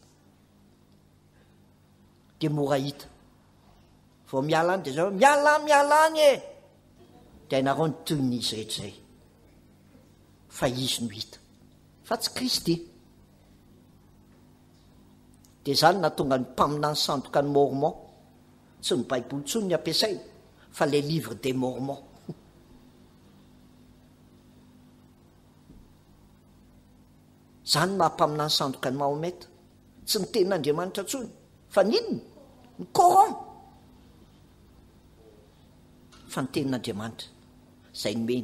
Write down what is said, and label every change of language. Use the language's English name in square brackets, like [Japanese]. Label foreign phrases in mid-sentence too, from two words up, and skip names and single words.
[Malagasy] Dia mora hita vao miala any dia zao miala any e, dia hainareo ny toy n'izy rehetra izay, fa izy no hita fa tsy Kristy. Dia zany natonga ny mpaminany sandoka ny Mormon, tsy ny Baiboly tsony ny ampiasaina fa [French] les livres des Mormons. [Malagasy] Zany mahampaminany sandoka ny Mahometa, tsy ny tenin'Andriamanitra tsony fa n'inona ny Coran, fa ny tenin'Andriamanitra zay nomeny.